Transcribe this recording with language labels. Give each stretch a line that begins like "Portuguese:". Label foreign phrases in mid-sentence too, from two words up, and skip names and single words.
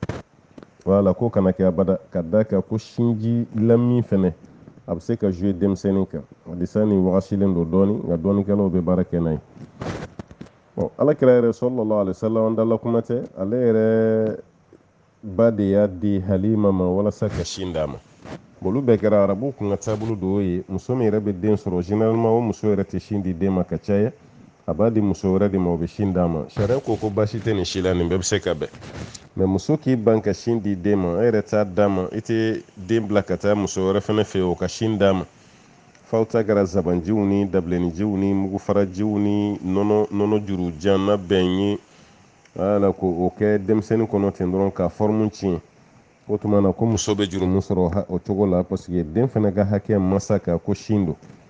Bambara: wala ko kana kɛ abada ka da kan ko sinji lamin fɛnɛ a bɛ se ka jouer denmisɛnnin kan hadisa ni wagasilen don dɔɔni nka dɔɔnikɛlaw bɛ baara kɛ n'a ye bon alakira yɛrɛ
Arabic: صلى الله عليه وسلم
Bambara: an dala kuma tɛ ale yɛrɛ ba de y'a di Halima ma walasa ka sin d'a ma olu bɛɛ kɛra arabu kun ka taabolo dɔw ye muso min yɛrɛ bɛ den sɔrɔ généralement o muso yɛrɛ tɛ sin di den ma ka caya a b'a di muso wɛrɛ de ma o bɛ sin d'a ma sariya ko baasi tɛ nin si la nin bɛɛ bɛ se ka bɛn mais muso k'i ban ka sin di den ma e yɛrɛ t'a d'a ma i tɛ den bila ka taa muso wɛrɛ fɛnɛ fɛ o ka sin d'a ma f'aw ta kɛra zabanjiw ni dabilenijiw ni mugufarajiw ni nɔnɔ jurujan na bɛn ye wala ko o kɛ denmisɛnnin kɔnɔ ten dɔrɔn ka forme tiɲɛ o tuma na ko muso bɛ jurumu sɔrɔ o cogo la
French: parce que
Bambara: den fɛnɛ ka hakɛ masa ka ko sin don